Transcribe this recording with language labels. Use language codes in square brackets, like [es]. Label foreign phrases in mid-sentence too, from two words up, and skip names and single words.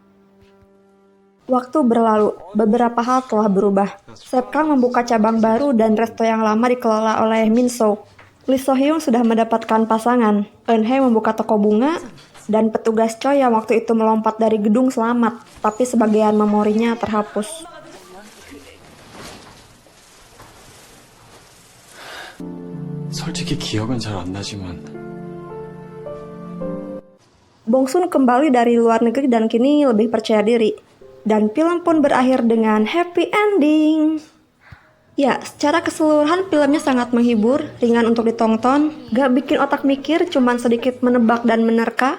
[id] Waktu berlalu, beberapa hal telah berubah. Sep Kang membuka cabang baru dan resto yang lama dikelola oleh Min So. Lee So Hyung sudah mendapatkan pasangan. Eun-hye membuka toko bunga. Dan petugas Choi yang waktu itu melompat dari gedung selamat, tapi sebagian memorinya terhapus. [ko] 솔직히 기억은 잘 안 나지만 [id] Bongsun kembali dari luar negeri dan kini lebih percaya diri. Dan film pun berakhir dengan [en] happy ending. [id] Ya, secara keseluruhan filmnya sangat menghibur, ringan untuk ditonton, gak bikin otak mikir, cuman sedikit menebak dan menerka.